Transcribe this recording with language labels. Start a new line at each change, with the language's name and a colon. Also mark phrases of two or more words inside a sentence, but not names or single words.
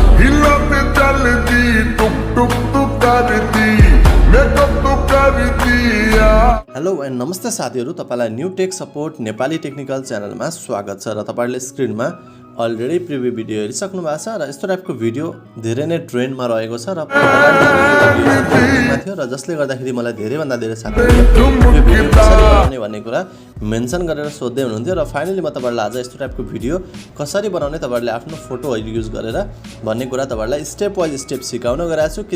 Hindi: हिला पे चलती टुक टुक टुक करती मेकअप तो करती
English: hello and
Nepali: नमस्ते साथीहरु, तपाईलाई न्यू टेक सपोर्ट नेपाली टेक्निकल च्यानलमा स्वागत छ र तपाईहरुले स्क्रिनमा
English: already preview video
Nepali: हेरिसक्नु भएको छ र यस्तो टाइपको भिडियो धेरै नै ट्रेन्डमा रहेको छ र थियो र जसले गर्दाखेरि मलाई धेरै भन्दा धेरै साथीहरुले यो भिडियो कसरी बनाउने भन्ने कुरा मेन्सन गरेर सोध्दै हुनुहुन्थ्यो र फाइनली म तपाईहरुलाई आज यस्तो टाइपको भिडियो कसरी बनाउने तपाईहरुले आफ्नो फोटो युज गरेर भन्ने कुरा तपाईहरुलाई
English: step wise step
Nepali: सिकाउन गइरहेको छु।